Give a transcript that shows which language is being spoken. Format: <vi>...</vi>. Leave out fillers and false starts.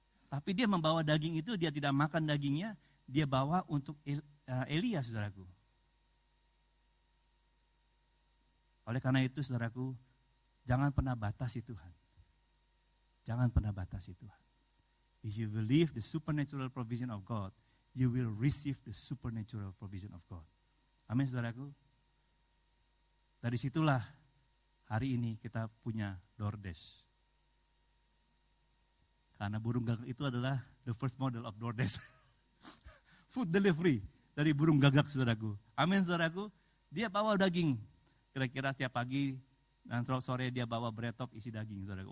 <id>Tapi dia membawa daging itu, dia tidak makan dagingnya, dia bawa untuk Elia, saudaraku. Oleh karena itu, saudaraku, jangan pernah batasi Tuhan. Jangan pernah batasi Tuhan.</id> <en>If you believe the supernatural provision of God, you will receive the supernatural provision of God.</en> <id>Amin, saudaraku. Dari situlah hari ini kita punya DoorDash. Karena burung gagak itu adalah</id> <en>the first model of DoorDash.</en> <id>Food delivery dari burung gagak, saudaraku. Amin, saudaraku. Dia bawa daging. Kira-kira tiap pagi dan sore dia bawa bread top isi daging, saudaraku.</id>